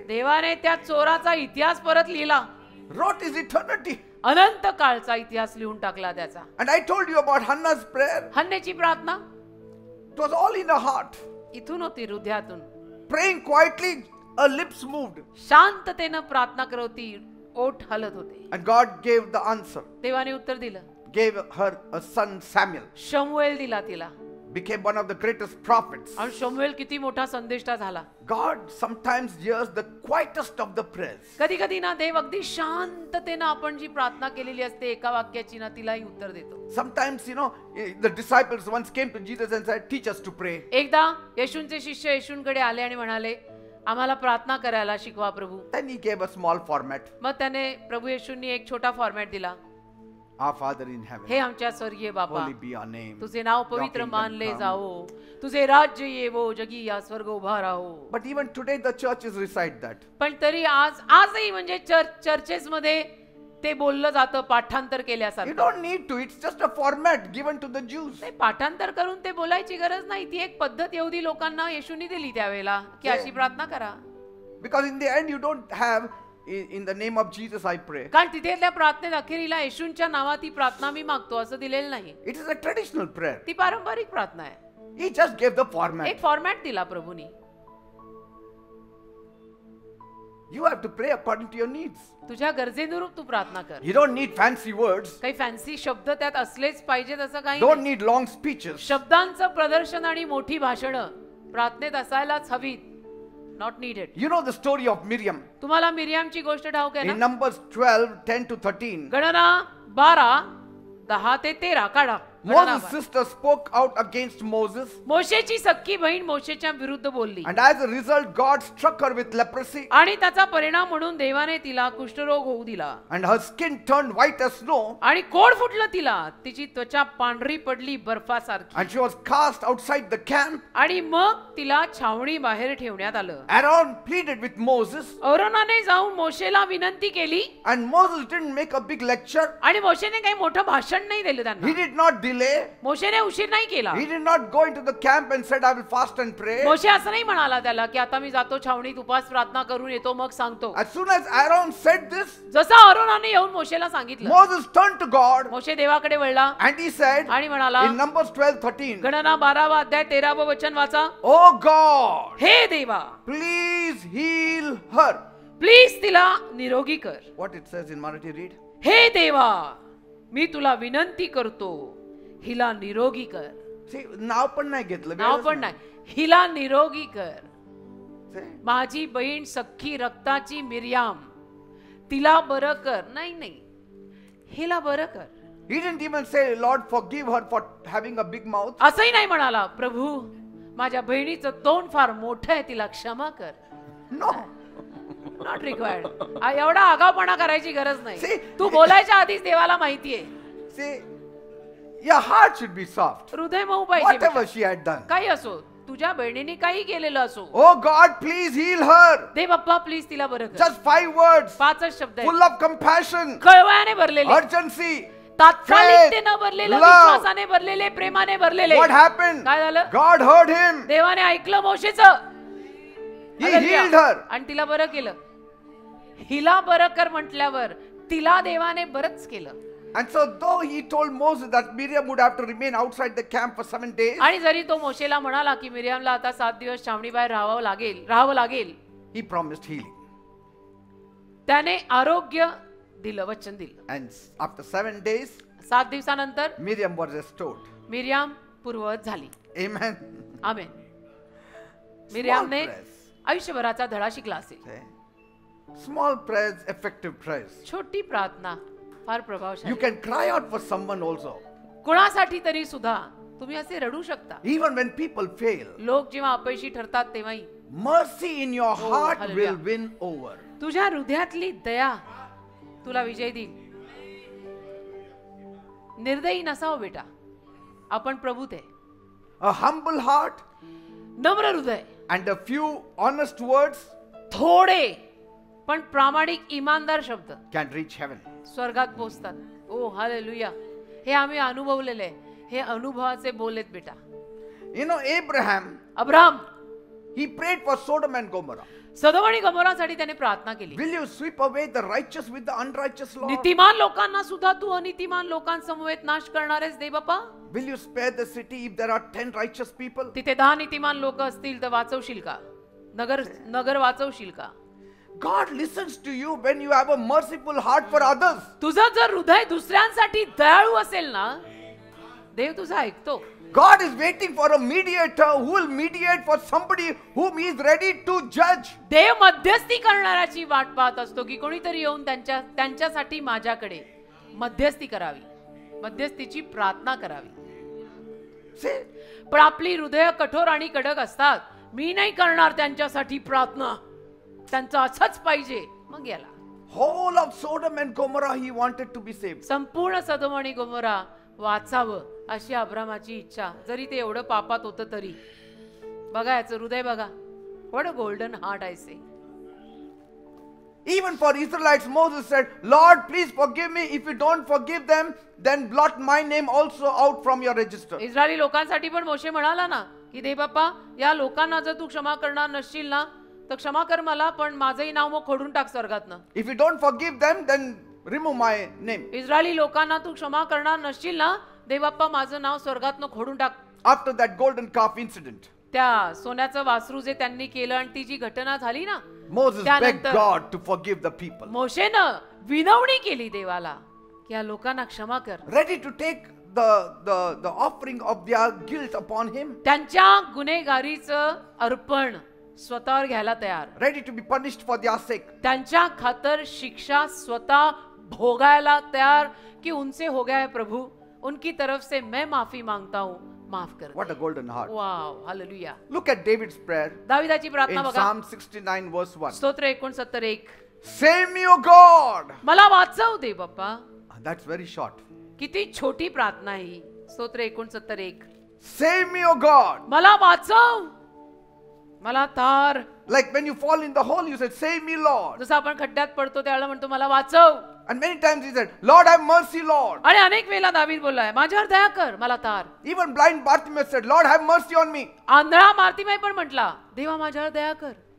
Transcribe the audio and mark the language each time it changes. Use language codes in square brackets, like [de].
[mr] देवाने त्या चोराचा इतिहास परत लिहिला. [en] wrote his eternity. [mr] अनंत काळचा इतिहास लिहून टाकला त्याचा. [en] And I told you about Hannah's prayer. [mr] हन्नेची प्रार्थना [en] It was all in her heart. [mr] इथून होती हृदयातून. [en] Praying quietly, her lips moved. [mr] शांततेनं प्रार्थना करत होती. ओठ हलत होते. [en] And God gave the answer. [mr] देवाने उत्तर दिलं. [en] Gave her a son Samuel. [mr] शमूएल दिला तिला. [en] Became one of the greatest prophets. [mr] आणि शमूएल किती मोठा संदेष्टा झाला. [en] God sometimes hears the quietest of the prayers. [mr] कधी कधी ना देव अगदी शांततेनं आपण जी प्रार्थना केलेली असते एका वाक्याची ना तिलाही उत्तर देतो. [en] Sometimes, the disciples once came to Jesus and said, teach us to pray. [mr] एकदा येशूंचे शिष्य येशूंकडे आले आणि म्हणाले आम्हाला प्रार्थना करायला शिकवा प्रभू. [en] Then he gave a small format. [mr] मग त्याने प्रभू येशूंनी एक छोटा फॉर्मॅट दिला. [en] Our Father in heaven, [mr] हे आमच्या स्वर्गीय बाबा [en] holy be your name. [mr] तुझे नाव [en] Your [mr] पवित्र [en] kingdom [mr] मानले [en] come. [mr] जाओ. तुझे राज्य येवो जगी या स्वर्ग उभा राहो. [en] But even today the churches recite that. [mr] पण तरी आजही म्हणजे चर्चेस मध्ये ते बोललं जातं पाठांतर [en] You [mr] केल्यासारखं. [en] don't need to. It's just a format given to the Jews. [mr] ते पाठांतर करून ते बोलायची गरज नाही. ती एक पद्धत यहुदी लोकांना येशूनी दिली त्यावेळेला की अशी प्रार्थना करा. [en] Because in the end you don't have in the name of Jesus I pray. [mr] कारण तिथेल्या प्रार्थनेत अखेरीला येशूंच्या नावात ही प्रार्थना मी मागतो असं दिलेलं नाही. [en] It is a traditional prayer. [mr] ती पारंपरिक प्रार्थना आहे. [en] He just gave the format. [mr] एक फॉर्मॅट दिला प्रभूनी. [en] You have to pray according to your needs. [mr] तुझ्या गरजेनुरूप तू प्रार्थना कर. [en] You don't need fancy words. [mr] काही फॅन्सी शब्द त्यात असलेच पाहिजेत असं काही [en] Don't [mr] नाही. [en] need long speeches. [mr] शब्दांचं प्रदर्शन आणि मोठी भाषणं प्रार्थनेत असायलाच हवीत. [en] Not needed. You know the story of Miriam. [mr] तुम्हाला मिरियामची गोष्ट ठाऊक आहे [en] In [mr] ना? [en] Numbers 12, 10 to 13. [mr] गणना 12, 10 ते 13 काढा. गणना [en] Moses' [mr] 12. [en] sister spoke out against Moses. [mr] मोशेची सख्खी बहीण मोशेच्या विरुद्ध बोलली [en] And as a result, God struck her with leprosy. [mr] आणि त्याचा परिणाम म्हणून देवाने तिला कुष्ठरोग होऊ दिला [en] And her skin turned white as snow. [mr] आणि कोड फुटलं तिला. तिची त्वचा पांढरी पडली बर्फासारखी. [en] And she was cast outside the camp. [mr] आणि मग तिला छावणी बाहेर ठेवण्यात आलं. [en] Aaron pleaded with Moses. [mr] अरोनाने जाऊन मोशेला विनंती केली [en] And Moses didn't make a big lecture. [mr] आणि मोशेने काही मोठं भाषण नाही दिलं [en] He [mr] त्यांना. [en] did not delay. [mr] मोशेने उशीर नाही केला. [en] He did not go into the camp and said, I will fast and pray. [mr] मोशे असं नाही म्हणाला त्याला की आता मी जातो छावणीत उपास प्रार्थना करून येतो मग सांगतो. [en] As soon as Aaron said this, [mr] जसं अरोनाने येऊन मोशेला सांगितलं, [en] Moses turned to God [mr] मोशे देवाकडे वळला [en] and he said [mr] आणि म्हणाला, [en] in Numbers 12, 13, [mr] गणना 12 अध्याय 13 वचन वाचा. [en] Oh God, [mr] हे देवा, [en] please heal her. [mr] प्लीज तिला निरोगी कर. [en] What it says in Marathi, read. [mr] हे देवा, मी तुला विनंती करतो, हिला निरोगी कर. [en] See, [mr] नाव पण नाही घेतलं. नाव पण नाही, हिला निरोगी कर. [en] See? [mr] माझी बहीण सख्खी रक्ताची मिरियाम, तिला बरं कर. नाही नाही, हिला बरं कर. [en] He didn't even say, Lord, forgive her for having a big mouth. [mr] असंही नाही म्हणाला, प्रभू माझ्या बहिणीचं तोंड फार मोठं आहे, तिला क्षमा कर. [en] No. Not required. [mr] एवढा आगाऊपणा करायची गरज [en] See? [mr] नाही. तू बोलायच्या आधीच देवाला माहितीये. [en] See, your heart should be soft. [mr] हृदय मऊ पाहिजे. [en] Whatever [mr] बेटा. [en] she had done. [mr] काही असो, तुझ्या बहिणीने काही केलेलं असो, [en] Oh God, please heal her. [mr] दे Bappa please तिला बरं कर. [en] Just 5 words. [mr] 5च शब्द आहेत. [en] Full of compassion, [mr] कळवळ्याने भरलेले, [en] urgency. [mr] तात्कालिकतेने भरलेले, [en] love. [mr] विश्वासाने भरलेले, प्रेमाने भरलेले. [en] What happened? [mr] काय झालं? [en] God heard him. [mr] देवाने ऐकलं मोशेचं. He healed her. आणि तिला बरं केलं. हिला बरं कर म्हटल्यावर तिला देवाने बरंच केलं. [en] And so though he told Moses that Miriam would have to remain outside the camp for 7 days, [mr] आणि जरी तो मोशेला म्हणाला की मिरियामला आता 7 दिवस छावणी बाहेर राहावं लागेल, [en] he promised healing. [mr] त्याने आरोग्य दिलं, वचन दिलं. [en] And after 7 days, [mr] 7 दिवसानंतर [en] Miriam was restored. [mr] मिरियाम पूर्ववत झाली. [en] Amen. [mr] आमेन. मिरियामने [en] prayers. [mr] आयुष्यभराचा धडा शिकला असेल. [en] Okay. Small prayers, effective prayers. [mr] छोटी प्रार्थना फार [en] You [mr] प्रभावशाली. [en] can cry out for someone also. [mr] कुणासाठी तरी सुद्धा तुम्ही असे रडू शकता. [en] Even when people fail, [mr] लोक जेव्हा अपयशी ठरतात तेव्हाही [en] mercy in your heart hallelujah. will win over. [mr] तुझ्या हृदयातली दया तुला विजय देईल. निर्दयी नसावं बेटा, आपण प्रभूत आहे. [en] A humble heart [mr] नम्र हृदय, [en] and a few honest words [mr] थोडे पण प्रामाणिक इमानदार शब्द [en] can reach heaven. [mr] स्वर्गात पोहोचतात. ओ हालेलुया. हे आम्ही अनुभवलेले आहे. हे अनुभवाचे बोलेत बेटा. [en] You know, Abraham, [mr] Abraham [en] he prayed for Sodom and Gomorrah. [mr] सदोम आणि गमोरासाठी त्याने प्रार्थना केली. [en] Will you sweep away the righteous with the unrighteous, Lord? [mr] नीतिमान लोकांना सुद्धा तू अनितिमान लोकांसमवेत नाश करणारेस दे बाप्पा. [en] Will you spare the city if there are 10 righteous people? [mr] तिथे 10 नीतिमान लोक असतील तर वाचवशील का? नगर वाचवशील का? [en] God listens to you when you have a merciful heart for others. [mr] तुझं जर हृदय दुसऱ्यांसाठी दयाळू असेल ना, देव तुझं ऐकतो. [en] God is waiting for a mediator who will mediate for somebody whom he is ready to judge. [mr] देव मध्यस्थी करणाऱ्याची वाट पाहत असतो की कोणीतरी येऊन त्यांच्यासाठी माझ्याकडे मध्यस्थी करावी, मध्यस्थीची प्रार्थना करावी. [en] See? [mr] पण आपली हृदय कठोर आणि कडक असतात. मी नाही करणार त्यांच्यासाठी प्रार्थना, त्यांचं असंच पाहिजे. मग याला [en] Whole of Sodom and Gomorrah he wanted to be saved. [mr] संपूर्ण सदोम आणि गोमोरा वाचावं अशी अब्रामाची इच्छा, जरी ते एवढं पापात होतं तरी. बघा याचं हृदय बघा. [en] What a golden heart I say. Even for Israelites, Moses said, Lord, please forgive me. If you don't forgive them, then blot my name also out from your register. [mr] Israeli लोकांसाठी पण मोशे म्हणाला ना की दे बाप्पा, या लोकांना जर तू क्षमा करणार नसशील ना, तर क्षमा कर मला, पण माझंही नाव मग खोडून टाक स्वर्गातनं. [en] If you don't forgive them, then remove my name. [mr] Israeli लोकांना तू क्षमा करणार नसशील ना, देवबाप्पा माझं नाव स्वर्गातनं खोडून टाक. [en] After that golden calf incident, [mr] त्या सोन्याचं वासरू जे त्यांनी केलं आणि ती जी घटना झाली ना, [en] Moses begged [mr] त्यानंतर [en] God to forgive the people. [mr] मोशेनं विनवणी केली देवाला की या लोकांना क्षमा कर. [en] Ready to take the offering of their guilt upon him. [mr] त्यांच्या गुन्हेगारीचं अर्पण स्वतःवर घ्यायला तयार. [en] Ready to be punished for their sake. [mr] त्यांच्या खातर शिक्षा स्वतः भोगायला तयार [hi] कि उनसे हो गया है प्रभु, उनकी तरफ से मैं माफी मांगता हूँ, माफ कर. [en] What a golden heart. [mr] Wow, hallelujah. [en] Look at David's prayer [mr] दाविदाची प्रार्थना [en] in [mr] बघा. [en] Psalm 69 verse 1. [mr] स्तोत्र 69:1. [en] Save me, O God. [mr] मला वाचव दे बाप्पा. [en] That's very short. [mr] किती छोटी प्रार्थना ही. स्तोत्र 69:1. [en] Save me, O God. [mr] मला वाचव, मला तार. [en] Like when you fall in the hole, you said, Save me, Lord. [mr] जसं आपण खड्ड्यात पडतो त्यावेळेला म्हणतो मला वाचव. [en] And many times he said, Lord, have mercy, Lord. [mr] आणि अनेक वेळेला दावीद बोललाय माझ्यावर दया कर, मला तार. [en] Even blind Bartimaeus said, Lord, have mercy on me. [mr] आंधळा मार्तिमाई पण म्हटला देवा माझ्यावर दया कर.